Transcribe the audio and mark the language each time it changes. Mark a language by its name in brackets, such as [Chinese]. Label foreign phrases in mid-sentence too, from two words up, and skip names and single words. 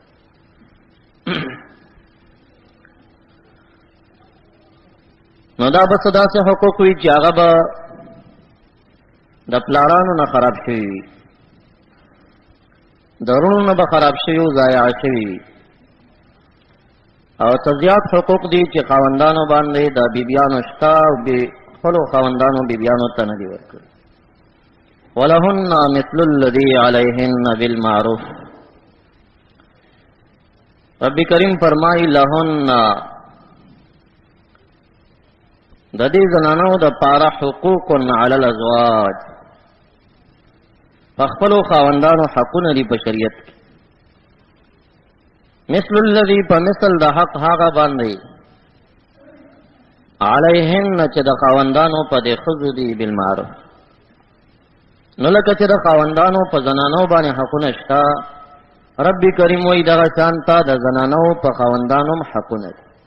[Pashto] نو دا به څه داسې حقوق وي چې هغه به د پلارانو نه خراب شوي وي، د وروڼو نه به خراب شوي او ضایع شوي وي. او څه زیات حقوق دي چې خاوندانو باندې د بیبیانو شته او خپلو خاوندانو بیبیانو ته نه دي ورکړي. [Arabic] ولهن مثل الذي عليهن بالمعروف. [Pashto] رب کریم فرمای لهن د دې زنانو د پاره حقوق [Arabic] علی الازواج، [Pashto] خپلو خاوندانو حقونه دي په شریعت کې. [Arabic] مثل الذي [Pashto] په مثل د حق هغه باندې علیهن چې د خاوندانو په دې ښځو دي بالمعروف. نو لکه چې د خاوندانو په زنانو باندې حقونه شته، رب کریم وایي دغه شانته د زنانو په خاوندانو هم حقونه دي.